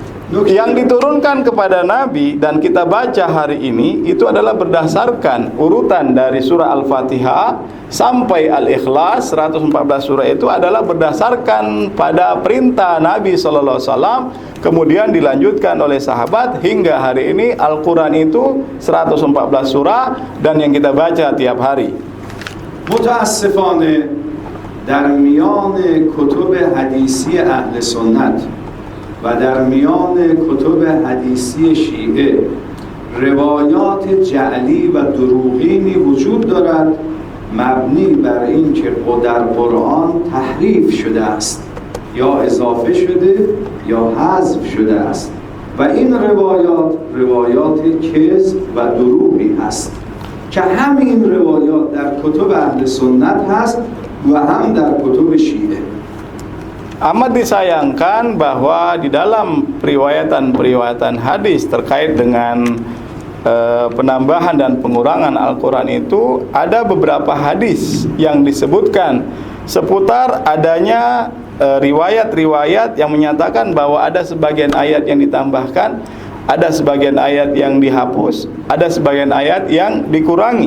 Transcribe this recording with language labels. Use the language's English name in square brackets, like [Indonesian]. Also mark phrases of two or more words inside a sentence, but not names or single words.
[Indonesian] Yang diturunkan kepada Nabi dan kita baca hari ini itu adalah berdasarkan urutan dari surah Al-Fatihah sampai Al-Ikhlas. 114 surah itu adalah berdasarkan pada perintah Nabi SAW, kemudian dilanjutkan oleh sahabat hingga hari ini. Al-Quran itu 114 surah dan yang kita baca tiap hari. [Persian] متاسفانه در میان کتب حدیثی اهل سنت و در میان کتب حدیثی شیعه روایات جعلی و دروغینی وجود دارد مبنی بر این که در قرآن تحریف شده است یا اضافه شده یا حذف شده است و این روایات کذب و دروغی هست که همین روایات در کتب اهل سنت هست و هم در کتب شیعه. [Indonesian] Amat disayangkan bahwa di dalam periwayatan hadis terkait dengan penambahan dan pengurangan Al-Quran itu ada beberapa hadis yang disebutkan seputar adanya riwayat-riwayat yang menyatakan bahwa ada sebagian ayat yang ditambahkan, ada sebagian ayat yang dihapus, ada sebagian ayat yang dikurangi.